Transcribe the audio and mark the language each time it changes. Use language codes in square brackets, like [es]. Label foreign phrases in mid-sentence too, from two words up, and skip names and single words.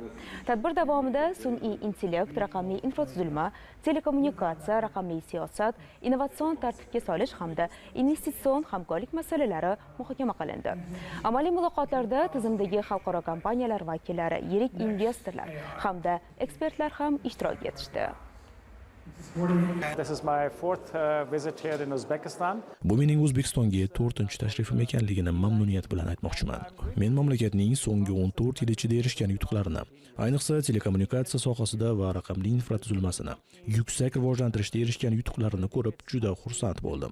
[uz] Tadbir davomida sun'iy intellekt, raqamli infratuzilma, telekommunikatsiya, raqamli siyosat, innovatsion tartibga solish hamda investitsion hamkorlik masalalari muhokama qilindi. Amaliy muloqotlarda tizimdagi xalqaro kompaniyalar vakillari, yirik investorlar hamda ekspertlar ham ishtirok etishdi. [en] This is my fourth visit here in Uzbekistan. [uz] Bu mening O'zbekistonga 4-chi tashrifim ekanligini mamnuniyat bilan aytmoqchiman. Men mamlakatning so'nggi 14 yil ichida erishgan yutuqlarini, ayniqsa telekommunikatsiya sohasida va raqamli infratuzilmasini yuksak rivojlantirishda erishgan yutuqlarini ko'rib juda xursand bo'ldim.